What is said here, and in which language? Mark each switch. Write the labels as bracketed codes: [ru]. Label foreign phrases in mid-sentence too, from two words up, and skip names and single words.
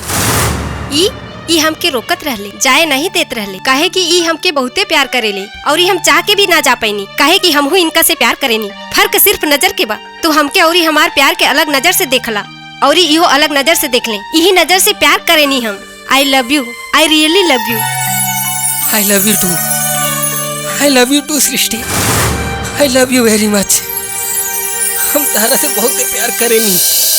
[bho] ई हमके रोकत रहले, जाए नहीं देत रहले, काहे कि ई हमके बहुते प्यार करेले और हम चाह के भी ना जा पैनी, काहे कि हमहू इनका से प्यार करेनी। फर्क सिर्फ नजर के बा। तू हमके और हमार प्यार के अलग नजर से देखला और इहो अलग नजर से देख ले। यही नजर से प्यार करेनी हम। [en] I love you, I really love you. I love you too, I love you too Srishti, I love you very much. [bho] हम तारा से बहुत प्यार करेनी।